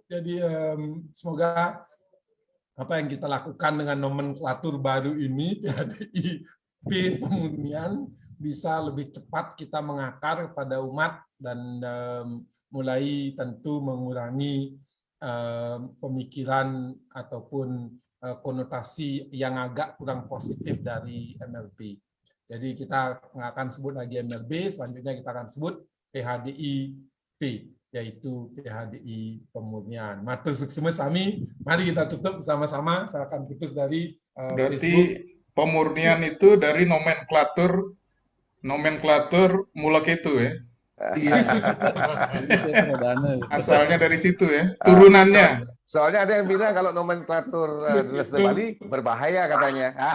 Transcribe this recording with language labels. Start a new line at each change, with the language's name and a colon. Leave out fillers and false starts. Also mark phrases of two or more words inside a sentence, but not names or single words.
Indonesian: Jadi semoga apa yang kita lakukan dengan nomenklatur baru ini PHDIP pemurnian bisa lebih cepat kita mengakar pada umat dan mulai tentu mengurangi pemikiran ataupun konotasi yang agak kurang positif dari MLB. Jadi kita nggak akan sebut lagi MLB, selanjutnya kita akan sebut PHDIP. yaitu PHDI Pemurnian.
Balinese: Matur suksema sami,
Indonesian: mari kita tutup bersama-sama. Saya akan putus dari Berarti Facebook. pemurnian itu dari nomenklatur Mulaketu ya. Asalnya dari situ ya, turunannya. Soalnya ada yang bilang kalau nomenklatur Dinas Bali berbahaya katanya.